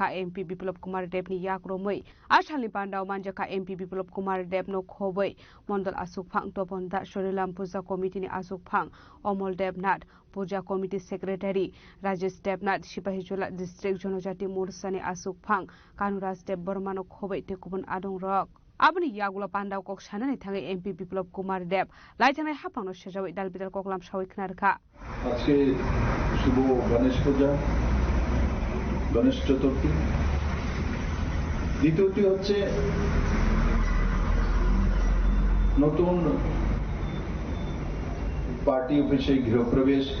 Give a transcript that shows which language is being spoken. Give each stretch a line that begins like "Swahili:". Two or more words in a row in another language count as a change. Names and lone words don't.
Kok Borok: MP Biplop Kumar Dev ni Yakromoi Ashali Panda Manjaka MP Biplop Kumar Dev no Khoboi Mondol Asuk Phang Toponda Shorilam Puja Committee ni Asuk Phang Omol Devnath Puja Committee Secretary Rajesh Devnath Sipahijola District Jonojati Morsani Asuk Phang Kanuraj Dev Burma no Khoboi Tekubun Adung Rok Abni Yagula Pandao Kok Shanani Tangi MP Biplop Kumar Dev Laitanai Hapano Shajawi Dalbital Koklam Shawik Narka
Bangla: আজকে শুভ গণেশ পূজা, গণেশ চতুর্থী। দ্বিতীয়টি হচ্ছে নতুন পার্টি অফিসে গৃহপ্রবেশ।